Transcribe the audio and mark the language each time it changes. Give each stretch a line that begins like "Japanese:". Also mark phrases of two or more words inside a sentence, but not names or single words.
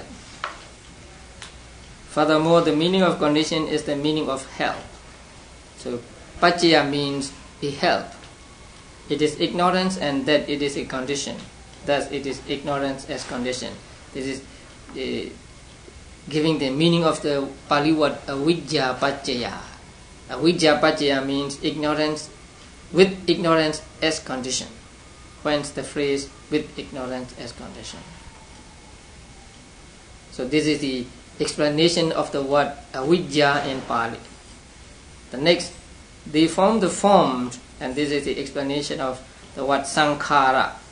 English: Furthermore, the meaning of condition is the meaning of help. So paccaya means a help. It is ignorance and that it is a condition. Thus it is ignorance as condition. This is giving the meaning of the Pali word
Pali: avijja paccaya. Avijja paccaya
English: means ignorance, with ignorance as condition. Hence the phrase with ignorance as condition. So this is the explanation of the word avijja in Pali. The next, they form the forms, and this is the explanation of the word sankhara.